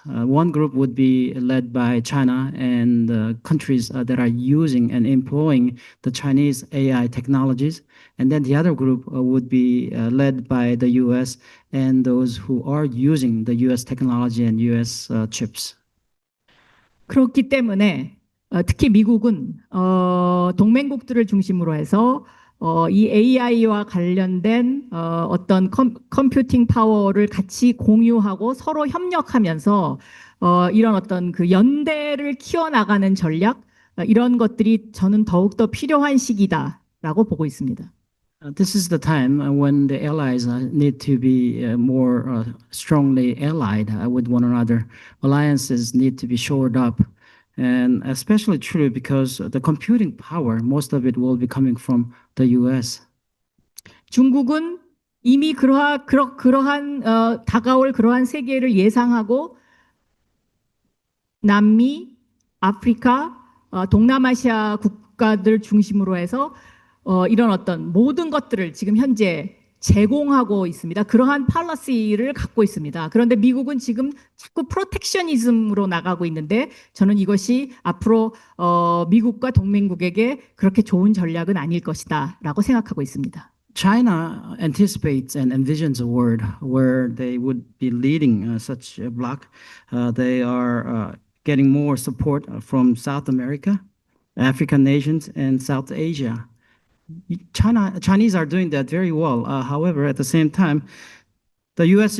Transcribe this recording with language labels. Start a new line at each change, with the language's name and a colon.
English: One group would be led by China and countries that are using and employing the Chinese AI technologies. And then the other group would be led by the US and those who are using the US technology and US chips.
Korean: 그렇기 때문에 특히 미국은 동맹국들을 중심으로 해서 이 AI와 관련된 어떤 컴퓨팅 파워를 같이 공유하고 서로 협력하면서 이런 어떤 그 연대를 키워나가는 전략 이런 것들이 저는 더욱더 필요한 시기다라고 보고 있습니다.
English: This is the time when the allies need to be more strongly allied with one another. Alliances need to be shored up. And especially true because the computing power, most of it will be coming from the US.
Korean: 중국은 이미 그러한 다가올 그러한 세계를 예상하고 남미, 아프리카, 동남아시아 국가들 중심으로 해서 이런 어떤 모든 것들을 지금 현재 제공하고 있습니다. 그러한 팔러시를 갖고 있습니다. 그런데 미국은 지금 자꾸 프로텍셔니즘으로 나가고 있는데 저는 이것이 앞으로 미국과 동맹국에게 그렇게 좋은 전략은 아닐 것이다라고 생각하고 있습니다.
English: China anticipates and envisions a world where they would be leading such a bloc. They are getting more support from South America, African nations, and South Asia. Chinese are doing that very well. However, at the same time, the U.S.